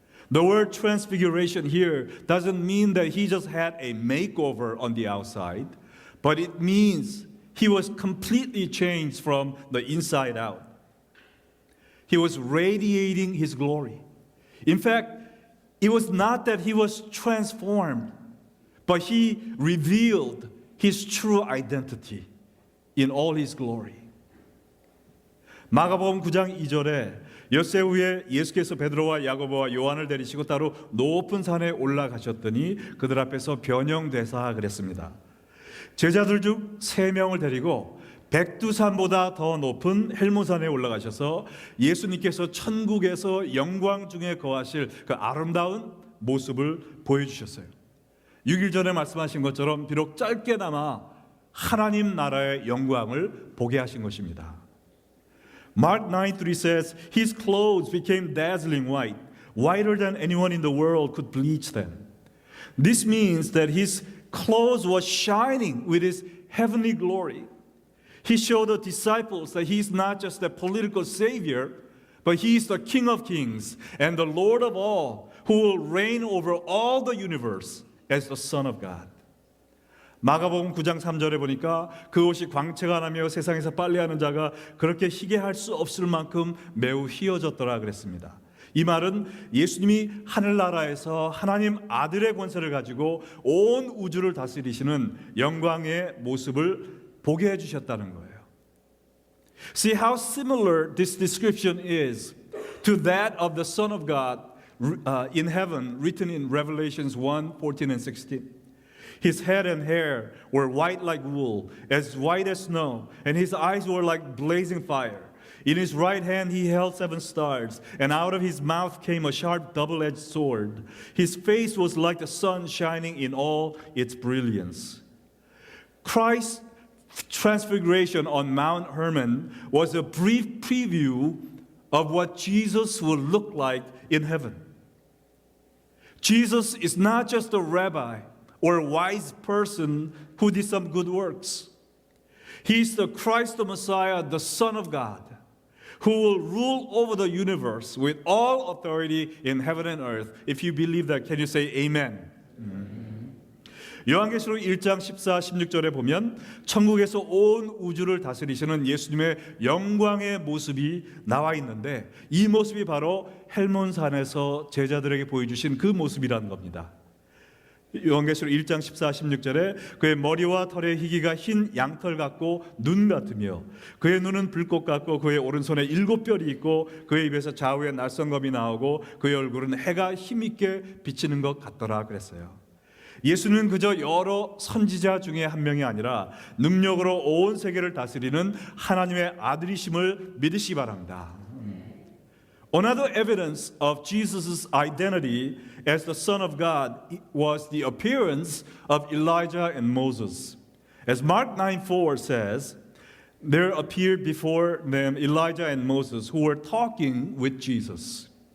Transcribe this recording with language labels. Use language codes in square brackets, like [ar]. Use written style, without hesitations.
[en] The word transfiguration here doesn't mean that he just had a makeover on the outside, but it means he was completely changed from the inside out. He was radiating his glory. In fact, it was not that he was transformed, but he revealed his true identity in all his glory. [ko] 마가복음 9장 2절에 엿새 후에 예수께서 베드로와 야고보와 요한을 데리시고 따로 높은 산에 올라가셨더니 그들 앞에서 변형되사 그랬습니다. 제자들 중 3명을 데리고 백두산보다 더 높은 헬몬산에 올라가셔서 예수님께서 천국에서 영광 중에 거하실 그 아름다운 모습을 보여주셨어요. 6일 전에 말씀하신 것처럼 비록 짧게나마 하나님 나라의 영광을 보게 하신 것입니다. [en] Mark 9:3 says, His clothes became dazzling white, whiter than anyone in the world could bleach them. This means that His clothes was shining with His heavenly glory. He showed the disciples that He is not just a political savior, but He is the King of kings and the Lord of all, who will reign over all the universe as the Son of God. [ko] 마가복음 9장 3절에 보니까 그 옷이 광채가 나며 세상에서 빨래하는 자가 그렇게 희게 할 수 없을 만큼 매우 희어졌더라 그랬습니다. 이 말은 예수님이 하늘나라에서 하나님 아들의 권세를 가지고 온 우주를 다스리시는 영광의 모습을 보게 해주셨다는 거예요. [en] See how similar this description is to that of the Son of God in heaven, written in Revelations 1:14 and 16. His head and hair were white like wool, as white as snow, and his eyes were like blazing fire. In his right hand he held 7 stars, and out of his mouth came a sharp double-edged sword. His face was like the sun shining in all its brilliance. Christ's transfiguration on Mount Hermon was a brief preview of what Jesus will look like in heaven. Jesus is not just a rabbi or a wise person who did some good works. He is the Christ, the Messiah, the Son of God, who will rule over the universe with all authority in heaven and earth. If you believe that, can you say amen? [ko] 요한계시록 1장 14, 16절에 보면 천국에서 온 우주를 다스리시는 예수님의 영광의 모습이 나와 있는데 이 모습이 바로 헬몬산에서 제자들에게 보여주신 그 모습이라는 겁니다. 요한계시록 1장 14, 16절에 그의 머리와 털의 희기가 흰 양털 같고 눈 같으며 그의 눈은 불꽃 같고 그의 오른손에 7뼈리 있고 그의 입에서 좌우에 날성검이 나오고 그의 얼굴은 해가 힘있게 비치는 것 같더라 그랬어요. 예수는 그저 여러 선지자 중에 한 명이 아니라 능력으로 온 세계를 다스리는 하나님의 아들이심을 믿으시기 바랍니다. [en] Another evidence of Jesus' identity as the Son of God was the appearance of Elijah and Moses. As Mark 9:4 says, there appeared before them Elijah and Moses who were talking with Jesus.